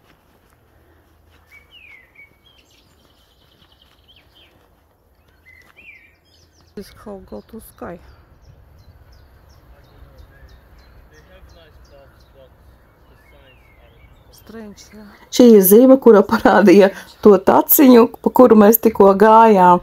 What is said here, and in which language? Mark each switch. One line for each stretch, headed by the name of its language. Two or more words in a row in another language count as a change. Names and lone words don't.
English: This is how go to sky. They have nice paths, but the signs are Strange, yeah.
Latvian: Šī ir zīme, kura parādīja to taciņu, pa kuru mēs tikko gājām.